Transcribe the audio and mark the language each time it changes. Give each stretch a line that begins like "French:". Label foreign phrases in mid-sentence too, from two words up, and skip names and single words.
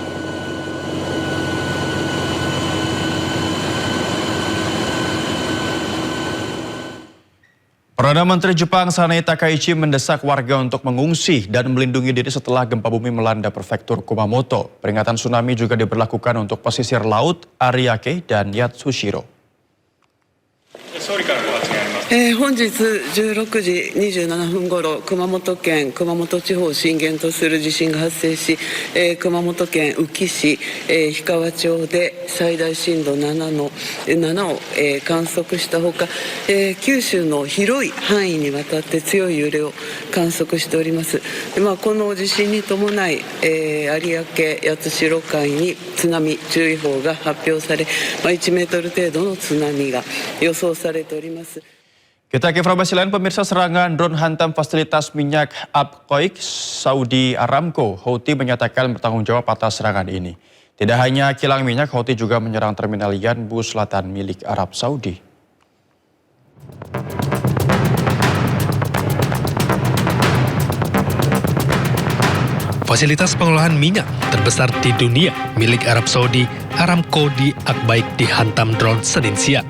Indonesian: Perdana Menteri Jepang Sanae Takaichi mendesak warga untuk mengungsi dan melindungi diri setelah gempa bumi melanda prefektur Kumamoto. Peringatan tsunami juga diberlakukan untuk pesisir laut Ariake dan Yatsushiro.
Japanese: 本日16時27分ごろ、熊本県熊本地方を震源とする地震が発生し、熊本県宇城市、氷川町で最大震度7を、観測したほか、九州の広い範囲にわたって強い揺れを観測しております。この地震に伴い、有明八代海に津波注意報が発表され、1メートル程度の津波が予想されております。
Indonesian: Kita ke informasi lain, pemirsa. Serangan drone hantam fasilitas minyak Abqaiq Saudi Aramco. Houthi menyatakan bertanggung jawab atas serangan ini. Tidak hanya kilang minyak, Houthi juga menyerang terminal Yanbu Selatan milik Arab Saudi. Fasilitas pengolahan minyak terbesar di dunia milik Arab Saudi, Aramco di Abqaiq dihantam drone Senin siang.